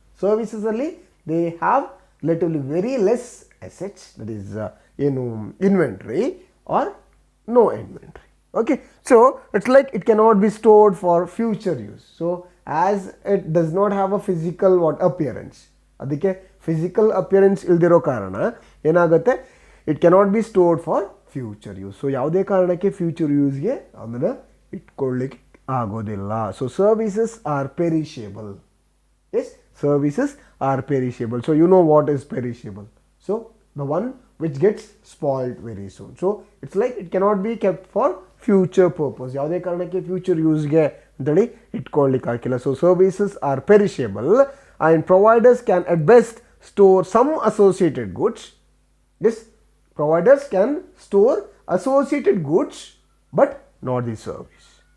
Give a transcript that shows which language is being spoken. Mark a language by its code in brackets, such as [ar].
[en] Services ಅಲ್ಲಿ they have relatively very less assets, that is inventory or no inventory. Okay, so it's like it cannot be stored for future use. So as it does not have a physical appearance, [kn] ಅದಕ್ಕೆ physical appearance ಇಲ್ದಿರೋ ಕಾರಣ ಏನಾಗುತ್ತೆ, [en] It cannot be stored for future use. [kn] So ಯಾವುದೇ ಕಾರಣಕ್ಕೆ future ಯೂಸ್ಗೆ ಅದನ್ನು ಇಟ್ಕೊಳ್ಳಿಕ್ಕೆ ಆಗೋದಿಲ್ಲ. [en] So services are perishable. Yes, services are perishable. So you know what is perishable. So the one which gets spoiled very soon. So it's like it cannot be kept for future purpose. [kn] ಯಾವುದೇ ಕಾರಣಕ್ಕೆ future ಯೂಸ್ಗೆ ಅಂತೇಳಿ ಇಟ್ಕೊಳ್ಳಿಕ್ಕೆ ಆಗಿಲ್ಲ. [en] So services are perishable and providers can at best store some associated goods. Yes, providers can store associated goods but not the service.